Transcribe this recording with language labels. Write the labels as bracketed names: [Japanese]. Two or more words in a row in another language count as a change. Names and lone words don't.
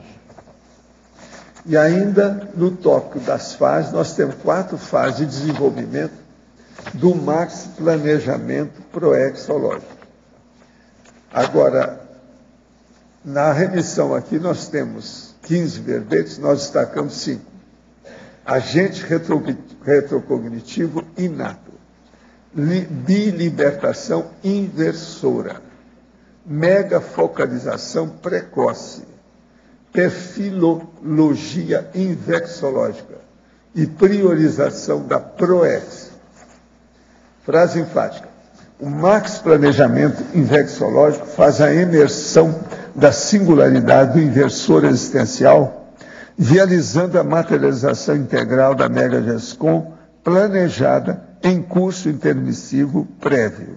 [Portuguese] E ainda no tópico das fases, nós temos 4 fases de desenvolvimento do Max Planejamento Proexológico. Agora, na remissão aqui, nós temos 15 verbetes, nós destacamos 5. Agente retrocognitivo inato. Bilibertação inversora. Megafocalização precoce. Perfilologia infectológica e priorização da PROEX. Frase enfática. O Max Planejamento Infectológico faz a imersão da singularidade do inversor existencial, viabilizando a materialização integral da Mega GESCOM planejada em curso intermissivo prévio.